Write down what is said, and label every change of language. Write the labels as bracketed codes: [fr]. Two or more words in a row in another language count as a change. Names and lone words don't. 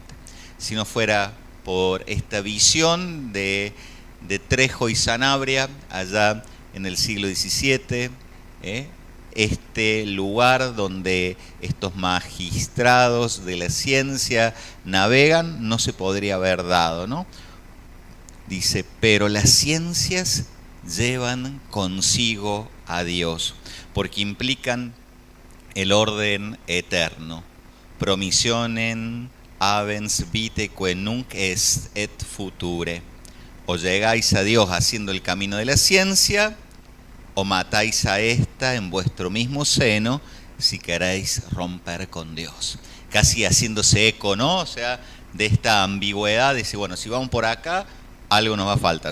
[es] Si no fuera por esta visión de Trejo y Sanabria, allá en el siglo XVII, este lugar donde estos magistrados de la ciencia navegan, no se podría haber dado, ¿no? Dice, pero las ciencias llevan consigo a Dios, porque implican el orden eterno. [la] Promissionen habens vitae que nunc est et future. [es] O llegáis a Dios haciendo el camino de la ciencia, o matáis a esta en vuestro mismo seno si queréis romper con Dios. Casi haciéndose eco, ¿no? O sea, de esta ambigüedad, dice, bueno, si vamos por acá, algo nos va a faltar.